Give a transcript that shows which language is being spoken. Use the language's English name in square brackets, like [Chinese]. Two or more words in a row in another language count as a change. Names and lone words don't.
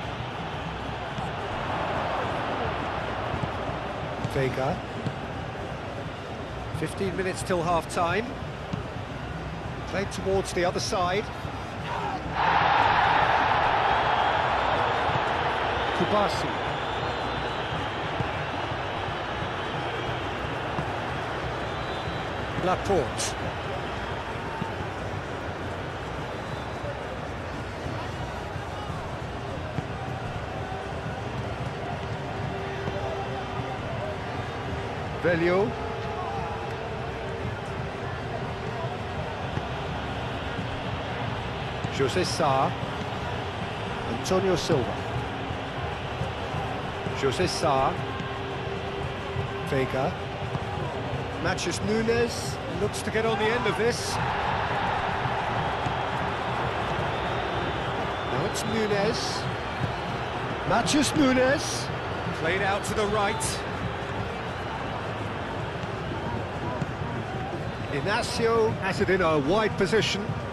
[English] Vega. 15 minutes till half-time. Played towards the other side. Kubasi. Laporte. Velio. José Sá. Antonio Silva. José Sá. Vega. Matches Nunes. Looks to get on the end of this. Now it's Nunes. Matches Nunes. Played out to the right. Inacio has it in a wide position.